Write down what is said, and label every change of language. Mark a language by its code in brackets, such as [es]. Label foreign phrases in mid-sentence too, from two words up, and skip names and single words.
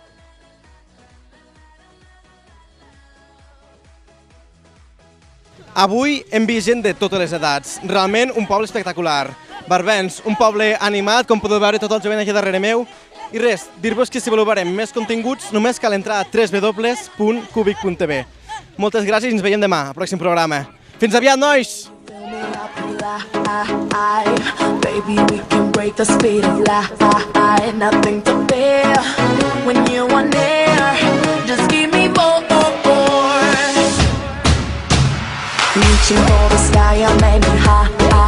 [ca] Avui hem vist gent de totes les edats, realment un poble espectacular. Barbens, un poble animat, com podeu veure tot el jovent aquí darrere meu. I res, dir-vos que si voleu veure més continguts només cal entrar a www.cubic.tv. Moltes gràcies i ens veiem demà, al pròxim programa. Fins aviat, nois! [en] Baby, we can break the speed of light. Nothing to fear when you are near. Just give me more. Reaching for the sky, I'm aiming high.